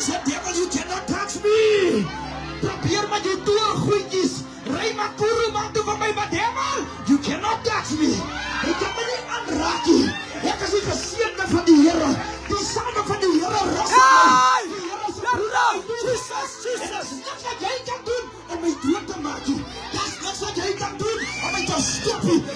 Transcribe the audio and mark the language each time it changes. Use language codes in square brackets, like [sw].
[en] Say, devil, you cannot touch me. [af] Probeer met jou toergoedjies. Ry maar koeroman toe van my, maar [en] devil, you cannot touch me. [af] Jy kan my nie aanraak nie. Ek is die geseënde van die Here. Die salwing van die Here rus op my. Die Here se bloed. Jesus. Dis niks wat jy kan doen om my dood te maak nie. Dis niks wat jy kan doen om my te stop nie.